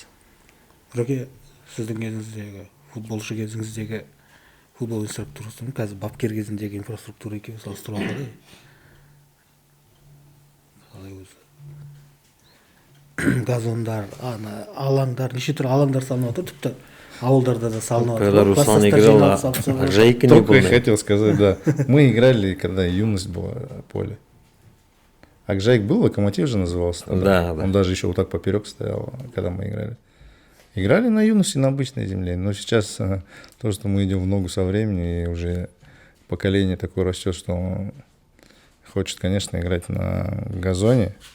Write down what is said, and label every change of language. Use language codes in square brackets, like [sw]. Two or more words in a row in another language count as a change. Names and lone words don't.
[kk] Біреге сіздің кезіңіздегі, футболшы кезіңіздегі футбол инфраструктурасын қазір бапкер кезіндегі инфраструктура екеуі салыстыруға қалай? Қалай өзі? Газондар, алаңдар, неше түрлі алаңдар салынып отыр, тіпті ауылдарда да салынып отыр. [ru] Когда Руслан играл, Ақжайық не Только я было. хотел сказать, да. Мы играли, когда юность была поле. Ақжайық был, Локомотив же назывался тогда. Да. Он даже еще вот так поперек стоял, когда мы играли. Играли на юности, на обычной земле. Но сейчас то, что мы идем в ногу со временем, и уже поколение такое растет, что хочет, конечно, играть на газоне.